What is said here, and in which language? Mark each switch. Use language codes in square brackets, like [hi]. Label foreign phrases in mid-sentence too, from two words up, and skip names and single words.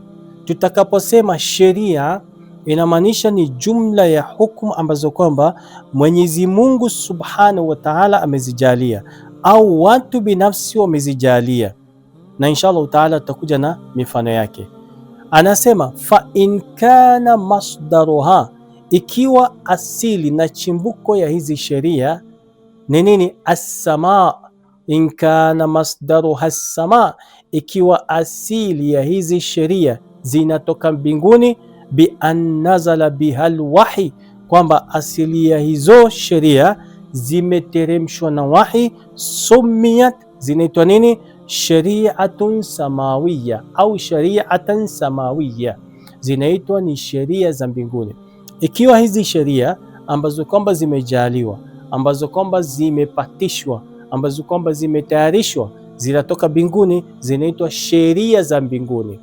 [sw] Tutakaposema sheria inamaanisha ni jumla ya hukum ambazo kwamba Mwenyezi Mungu [ar] سبحانه وتعالى [sw] amezijalia au watu binafsi wamezijalia, na [ar] إن شاء الله تعالى [sw] tutakuja na mifano yake. Anasema [ar] فإن كان مصدرها, [sw] ikiwa asili na chimbuko ya hizi sheria ni nini? [ar] السماء إن كان مصدرها السماء, [sw] ikiwa asili ya hizi sheria zinatoka mbinguni, [ar] بأن نزل بها الوحي, [sw] kwamba asili ya hizo sheria zimeteremshwa na wahi, sumiyat, zinaitwa nini? [ar] شريعة سماوية [sw] au [ar] شريعة سماوية, [sw] zinaitwa ni sheria za mbinguni. Ikiwa hizi sheria ambazo kwamba zimejaliwa, ambazo kwamba zimepatishwa, ambazo kwamba zimetayarishwa, zinatoka mbinguni, zinaitwa sheria za mbinguni.